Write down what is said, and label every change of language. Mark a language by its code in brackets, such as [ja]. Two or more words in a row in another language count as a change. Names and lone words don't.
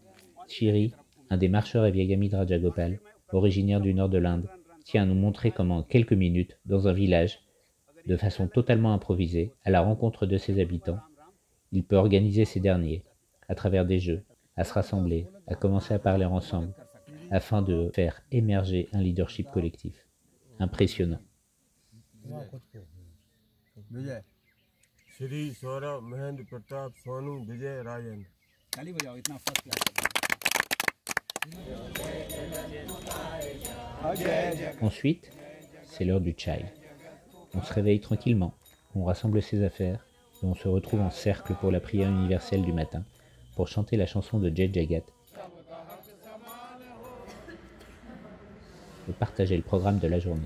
[fr] Shiri, un des marcheurs et vieil ami de Rajagopal, originaire du nord de l'Inde, tient à nous montrer comment en quelques minutes, dans un village, de façon totalement improvisée, à la rencontre de ses habitants, il peut organiser ces derniers, à travers des jeux, à se rassembler, à commencer à parler ensemble, afin de faire émerger un leadership collectif. Impressionnant. [hi] विजय श्री सौरभ महेंद्र प्रताप सोनू विजय राजेंद्र ताली बजाओ इतना [en] first class. [fr] Ensuite, c'est l'heure du chai. On se réveille tranquillement, on rassemble ses affaires et on se retrouve en cercle pour la prière universelle du matin pour chanter la chanson de Jai Jagat et partager le programme de la journée.